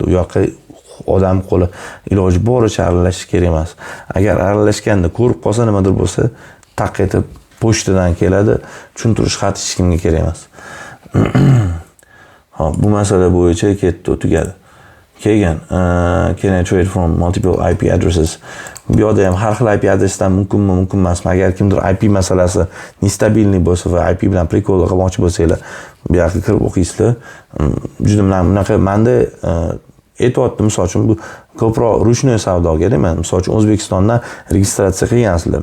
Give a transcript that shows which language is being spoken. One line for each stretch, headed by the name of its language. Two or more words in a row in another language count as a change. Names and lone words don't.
Uzbek: U yoqqa odam qo'li iloji boricha aralashish kerak emas. Agar aralashganda ko'rib qolsa, nimadir bo'lsa, taq etib pochtadan keladi, tushuntirish xati hech kimga kerak emas. Hop, bu masala bo'yicha ketdi, tugadi. Keyin,
English: can I trade from multiple IP addresses?
Uzbek: Bu yerda ham har xil IP adresdan mumkinmi, mumkin emasmi? Agar kimdir IP masalasi nestabilniy bo'lsa va IP bilan prikol qilmoqchi bo'lsanglar, bu yoqqa kirib o'qiysizlar. Juda bunaqa menda aytyapti, misol uchun bu ko'proq ruchnoy savdoga, men misol uchun O'zbekistondan registratsiya qilgansizlar.